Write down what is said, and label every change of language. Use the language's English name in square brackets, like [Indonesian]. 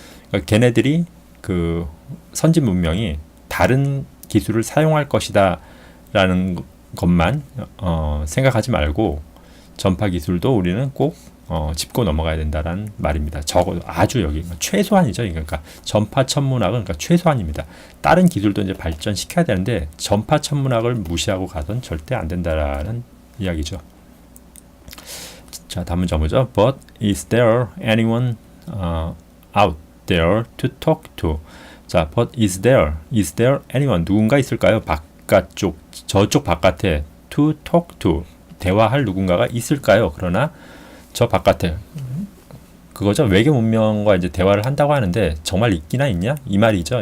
[Korean] 그러니까 걔네들이 그 선진 문명이 다른 기술을 사용할 것이다라는 것만 생각하지 말고 전파 기술도 우리는 꼭 짚고 넘어가야 된다라는 말입니다. 적어도 아주 여기 최소한이죠. 그러니까 전파 천문학은 그러니까 최소한입니다. 다른 기술도 이제 발전시켜야 되는데 전파 천문학을 무시하고 가선 절대 안 된다라는 이야기죠. 자, 다음 문장 보죠. [English] But is there anyone out there to talk to? 자, but is there anyone [Korean] 누군가 있을까요? 바깥쪽 저쪽 바깥에 [English] to talk to [Korean] 대화할 누군가가 있을까요? 그러나 저 바깥에 그거죠. 외계 문명과 이제 대화를 한다고 하는데 정말 있기나 있냐? 이 말이죠.